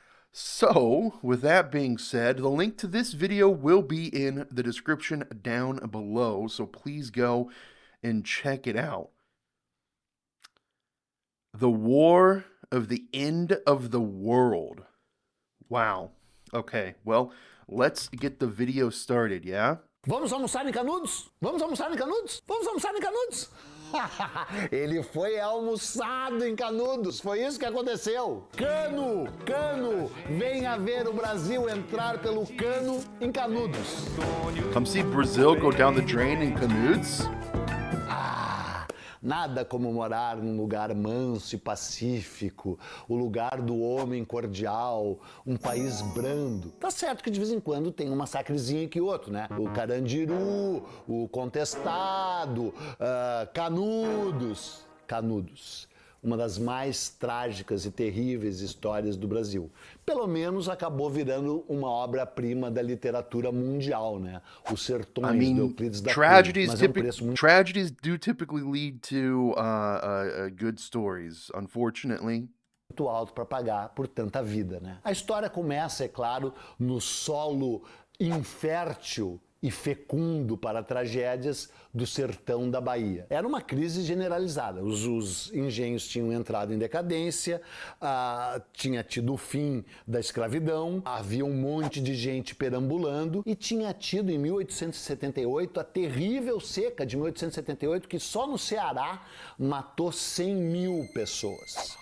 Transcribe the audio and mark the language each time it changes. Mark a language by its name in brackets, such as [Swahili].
[English] So, with that being said, the link to this video will be in the description down below, so please go and check it out. The War of the End of the World. Wow. Okay, well, let's get the video started, yeah? [Portuguese] Vamos almoçar em Canudos? Vamos almoçar em Canudos? Vamos almoçar em Canudos? Ele foi almoçado em Canudos, foi isso que aconteceu. Cano, venha ver o Brasil entrar pelo cano em Canudos. [English] Come see Brazil go down the drain in Canudos? [Portuguese] Nada como morar num lugar manso e pacífico, o lugar do homem cordial, um país brando. Tá certo que de vez em quando tem um massacrezinho aqui e outro, né? O Carandiru, o Contestado, Canudos. Canudos. Uma das mais trágicas e terríveis histórias do Brasil. Pelo menos acabou virando uma obra-prima da literatura mundial, né? Os Sertões de Euclides da Cunha. Mas é um preço muito... [English] Tragedies do typically lead to good stories, unfortunately. [Portuguese] Muito alto para pagar por tanta vida, né? A história começa, é claro, no solo infértil e fecundo para tragédias do sertão da Bahia. Era uma crise generalizada. Os engenhos tinham entrado em decadência, tinha tido o fim da escravidão, havia um monte de gente perambulando e tinha tido em 1878 a terrível seca de 1878 que só no Ceará matou 100 mil pessoas.